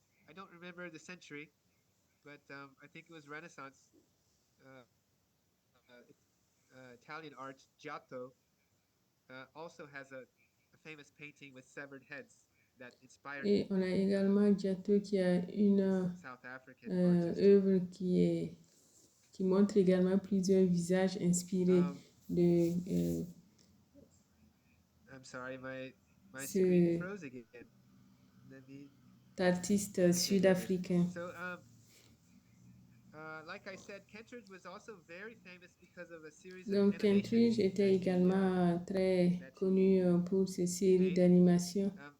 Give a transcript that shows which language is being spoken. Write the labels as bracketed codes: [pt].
[en] I don't remember the century, but I think it was Renaissance. Italian art, Giotto, also has a famous painting with severed heads that inspired. [fr] Et on a également Giotto qui a une œuvre qui montre également plusieurs visages inspirés de [en] I'm sorry, my screen froze again. [fr] d'artistes sud-africains. [en] So, like I said, Kentridge was also very famous because of a series of [fr] Donc Kentridge était également très connu pour ses séries d'animation.